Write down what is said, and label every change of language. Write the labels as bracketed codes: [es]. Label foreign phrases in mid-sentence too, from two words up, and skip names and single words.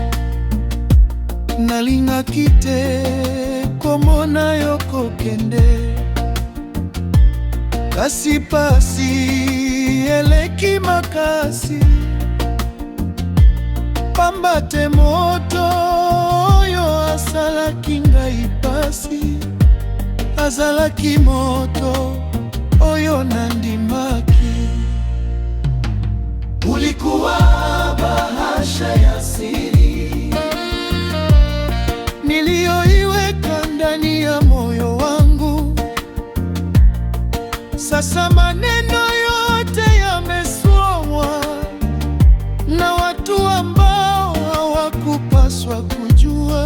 [ln] Nalingaki te komona yo kokende, kasi pasi eleki makasi. Pamba te moto oyo asalaki ngai pasi, azalaki moto oyo nandimaki. [sw] Ulikuwa bahasha ya siri niliyoiweka ndani ya moyo wangu. Sasa maneno yote yamesomwa na watu ambao hawakupaswa kujua.